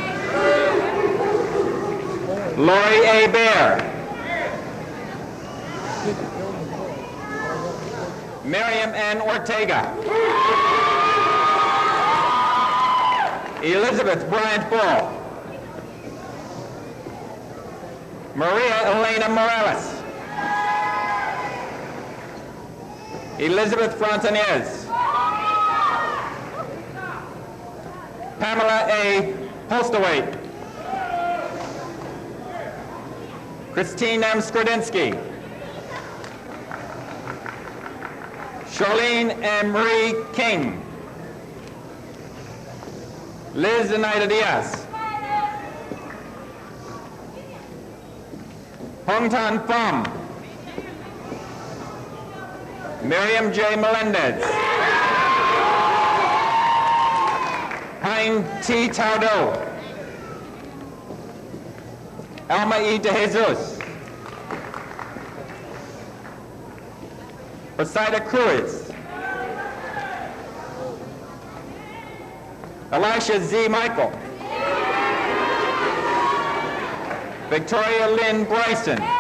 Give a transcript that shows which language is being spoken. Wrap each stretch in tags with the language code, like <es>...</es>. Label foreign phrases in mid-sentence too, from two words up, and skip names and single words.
<en>Lori A. Bear. Miriam N. Ortega. Elizabeth Bryant Bull. Maria Elena Morales. Elizabeth Frontanez. Pamela A. Postaway. Christine M. Skredinsky. Charlene M. Marie King. Liz Zenaida Diaz. Hong Tan Pham. Miriam J. Melendez. Hein T. Taudo. Alma E. De Jesus. Rosita Cruz. Elisha Z. Michael. Victoria Lynn Bryson.</en>